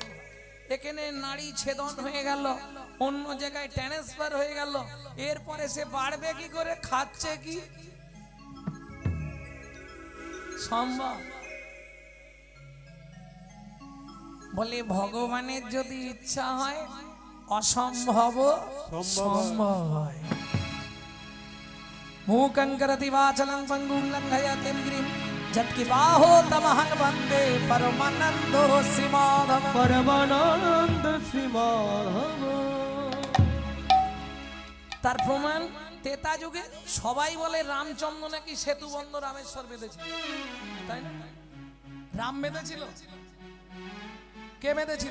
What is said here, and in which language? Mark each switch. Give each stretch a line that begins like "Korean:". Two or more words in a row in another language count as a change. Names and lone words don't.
Bangla: এখানে নারী ছেদন হয়ে গেল, অন্য জায়গায় ট্রান্সফার হয়ে গেল, এরপরে সে বাড়বে কি করে? খাচ্ছে কি? সম্ভব? বলে ভগবানের যদি ইচ্ছা হয় অসম্ভব সম্ভব হয়।
Sanskrit: मूकं करति वाचलं पङ्गुं लङ्घयति गिरिं यत्कृपाहो तमहं वन्दे परमानन्दो श्रीमाधवं।
Bangla: পরমানন্দ শ্রী মাধব। তার প্রমাণ তেতা যুগে সবাই বলে রামচন্দ্র নাকি সেতু বন্ধ রামেশ্বর বেঁধেছিল, তাই না? রাম বেঁধেছিল? কে বেঁধেছিল?